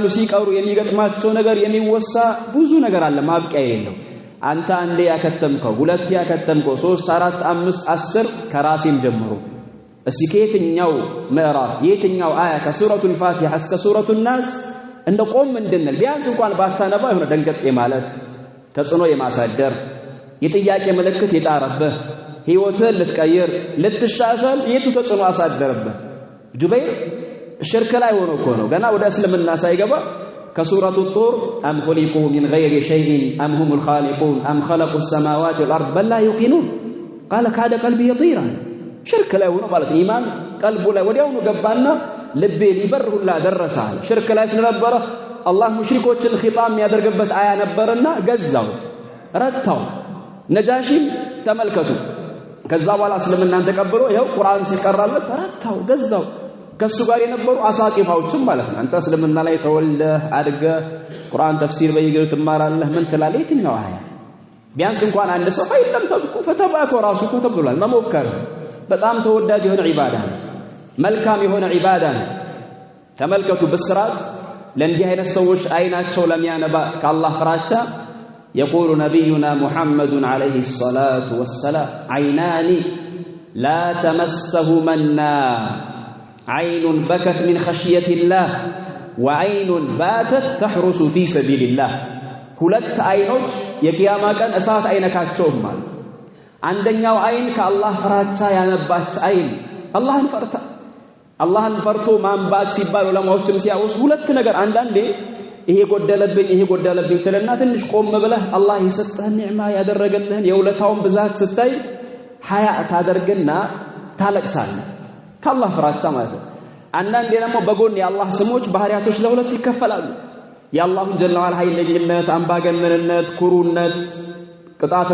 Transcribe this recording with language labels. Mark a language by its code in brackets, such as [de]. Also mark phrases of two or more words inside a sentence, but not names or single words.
[am] ሲቀሩ የሚገጥማቸው ነገር የሚወሳ ብዙ ነገር አለ ማብቂያ የለው አንተ አንዴ ያከተምከው ሁለት ያከተምከው 3 4 5 10 ከራሲም ጀምሮ እስኪ ከየትኛው ምዕራፍ የትኛው አያ ከሱረቱል ፋቲሃ እስከ ሱረቱን ናስ እንደ ቆም እንድንል ቢያንስ እንኳን ባታነባ የሆነ ደንገጥ ማለት ተጽዕኖ የማሳደር የጥያቄ ምልክት የጫረብህ ህይወትን ልትቀይር ልትሻሻል የቱ ተጽዕኖ አሳደረብህ ጁበይር ሽርክ ላይ ሆኖ እኮ ነው ገና ወደ እስልምና ሳይገባ ከሱረቱ ጡር [ar] أم خلقوا من غير شيء أم هم الخالقون أم خلقوا السماوات والارض بل لا يوقنون قال كاد قلبي يطير [am] ሽርክ ላይ ሆኖ ማለት ኢማን ቀልቡ ላይ ወዲያውኑ ገባና ልቤ ሊበር ሁላ ደረሰ ሽርክ ላይ ስለነበረ አላህ ሙሽሪኮችን ኺጣም ያደርግበት አያ ነበርና ገዛው ረታው ነጃሺም ተመልከቱ ከዛ በኋላ እስልምናን ተቀብሎ ይሄው ቁርአን ሲቀራለት ረታው ገዛው ከሱ ጋር የነበሩ አሳቂፋዎችም ማለት ነው አንተ እስልምና ላይ ተወልደ አድገ ቁርአን ተፍሲር በየጊዜው ትማራለህ ምን ትላለህ የትኛው አያ ቢያንስ እንኳን አንድ ሰው አይደለም ተብቁ ፈተባኮ ራሱ እኮ ተብሏል መሞከር በጣም ተወዳጅ የሆነ ዒባዳ ነው መልካም የሆነ ዒባዳ ነው ተመልከቱ በስራት ለእንዲህ አይነት ሰዎች አይናቸው ለሚያነባ ከአላህ ፍራቻ [ar] يقول نبينا محمد عليه الصلاة والسلام عينان لا تمسهما النار عين بكت من خشية الله وعين باتت تحرس في سبيل الله [am] ሁለት አይኖች የቂያማ ቀን እሳት አይነካቸውም ማለት አንደኛው አይን ከአላህ ፍራቻ ያነባች አይን አላህን ፈርቶ ማንባት ሲባል ዑለማዎችም ሲያውስ ሁለት ነገር አንዳንዴ ይሄ ጎደለብኝ ትልና ትንሽ ቆም ብለህ አላህ የሰጠህን ኒዕማ ያደረገልህን የውለታውን ብዛት ስታይ ሐያ ታደርግና ታለቅሳለህ ከአላህ ፍራቻ ማለት ነው አንዳንዴ ደግሞ በጎን የአላህ ስሞች ባህሪያቶች ለሁለት ይከፈላሉ የአላሁ ጀለ ወዐላ ኃይለኝነት አምባገነንነት ኩሩነት ቅጣት